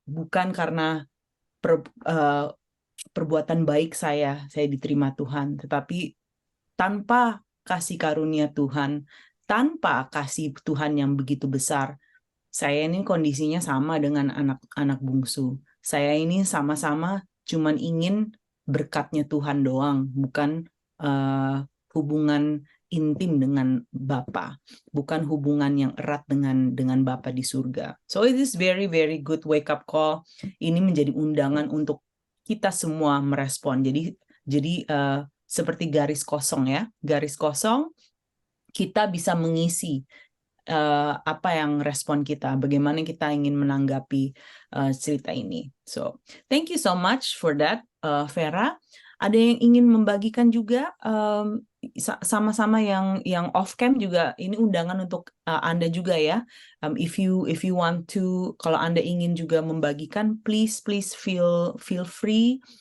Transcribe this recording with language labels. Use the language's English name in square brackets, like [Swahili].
[Indonesian] Bukan karena perbuatan baik saya diterima Tuhan, tetapi tanpa kasih karunia Tuhan, tanpa kasih Tuhan yang begitu besar, saya ini kondisinya sama dengan anak bungsu. Saya ini sama-sama cuman ingin berkatnya Tuhan doang, bukan hubungan intim dengan Bapa, bukan hubungan yang erat dengan Bapa di surga. [English] So it is very very good wake up call. [Indonesian] Ini menjadi undangan untuk kita semua merespon. Jadi seperti garis kosong ya, garis kosong, kita bisa mengisi apa yang respon kita, bagaimana kita ingin menanggapi cerita ini. [English] So, thank you so much for that, Vera. [Indonesian] Ada yang ingin membagikan juga sama-sama yang [English] off cam [Indonesian] juga, ini undangan untuk Anda juga ya. [English] If you want to, [Indonesian] kalau Anda ingin juga membagikan, [English] please feel free.